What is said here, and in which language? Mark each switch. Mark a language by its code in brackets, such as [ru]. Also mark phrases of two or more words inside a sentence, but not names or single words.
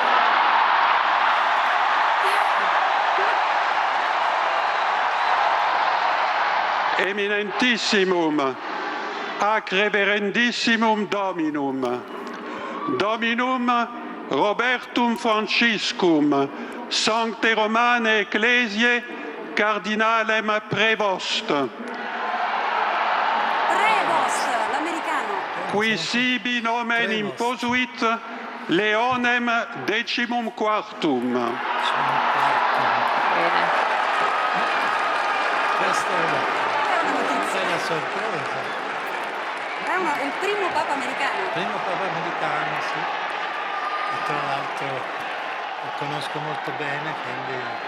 [la] Eminentissimum, ac reverendissimum Dominum, Dominum Robertum Franciscum, Sancte Romane Ecclesiae Cardinalem Prevost. [it] Prevost, l'americano. [la] Qui sibi nomen imposuit Leonem decimum quartum. [it] Bene. Questa è È una notizia. una sorpresa. È il primo papa americano. Primo papa americano, sì. E tra l'altro lo conosco molto bene, quindi